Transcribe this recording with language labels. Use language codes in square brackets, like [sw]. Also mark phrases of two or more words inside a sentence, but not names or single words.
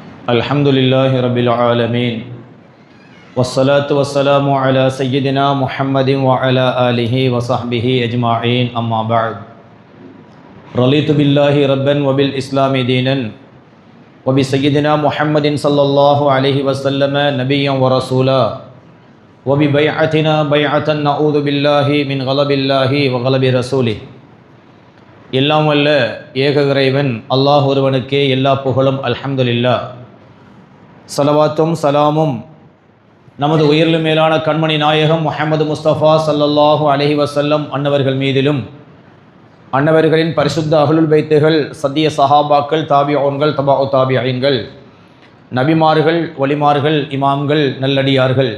[ar] الحمدللہ رب العالمین والصلاة والسلام على سيدنا محمد وعلى آله وصحبه اجمعین اما بعد رضیت باللہ ربا وبالاسلام دینا وبسيدنا محمد صلی اللہ علیہ وسلم نبیا ورسولا وببيعتنا بيعة نعوذ بالله من غضب الله وغضب رسوله. [ta] எல்லாம் வல்ல ஏக இறைவன் அல்லாஹ் ஒருவனுக்கே எல்லா புகழும் அல்ஹம்துலில்லாஹ். ஸலவாத்தும் சலாமும் நமது உயிரிலும் மேலான கண்மணி நாயகம் முஹம்மது முஸ்தஃபா [ar] صلى الله عليه وسلم [ta] அன்னவர்கள் மீதிலும், அன்னவர்களின் பரிசுத்த அஹ்லுல் பைத்துகள், சத்திய சஹாபாக்கள், தாபிஊன்கள், தபாஉ தாபிஈன்கள், நபிமார்கள், வலிமார்கள், இமாம்கள், நல்லடியார்கள்,